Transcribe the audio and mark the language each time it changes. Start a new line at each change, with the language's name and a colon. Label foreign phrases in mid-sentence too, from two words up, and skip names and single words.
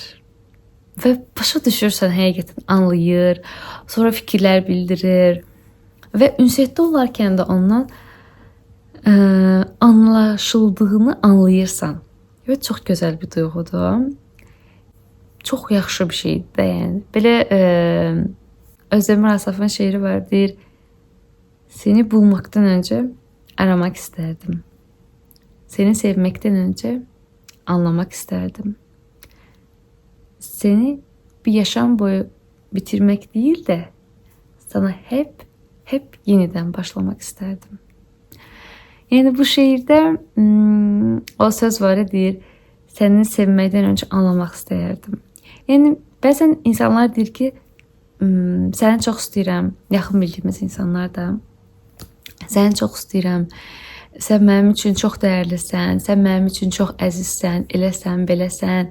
Azerbaijani: Və başa düşürsən, həqiqətən anlayır, sonra fikirlər bildirir və ünsiyyətdə olarkən də ondan anlaşıldığını anlayırsan. Və çox gözəl bir duyğudur. Çox yaxşı bir şeydir də, yəni. Belə Özdemir Asaf'ın şeiri var, deyir:
Turkish: seni bulmaktan önce aramak isterdim. Seni sevmekten önce anlamak isterdim. Seni bir yaşam boyu bitirmek değil de sana hep yeniden başlamak isterdim.
Azerbaijani: Yəni bu şeirdə o söz var, deyir: səni sevməkdən öncə anlamaq istəyərdim. Yəni bəzən insanlar deyir ki, səni çox istəyirəm, yaxın bildiyimiz insanlar da, səni çox istəyirəm, sən mənim üçün çox dəyərlisən, sən mənim üçün çox əzizsən, eləsən, beləsən.